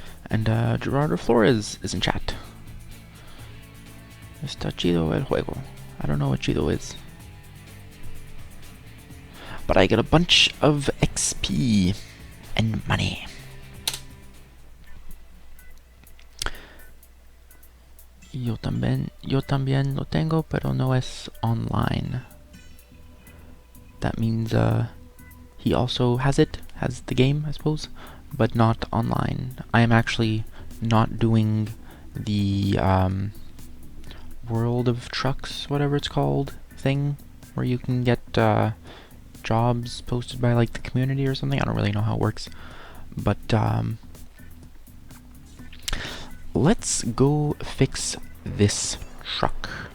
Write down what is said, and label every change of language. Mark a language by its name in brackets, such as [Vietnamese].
[English] And Gerardo Flores is in chat. [Spanish] Está chido el juego. [English] I don't know what chido is. But I get a bunch of XP and money. [Spanish] Yo también lo tengo, pero no es online. [English] That means he also has the game, I suppose, but not online. I am actually not doing the World of Trucks, whatever it's called, thing, where you can get jobs posted by like the community or something. I don't really know how it works, but let's go fix this truck.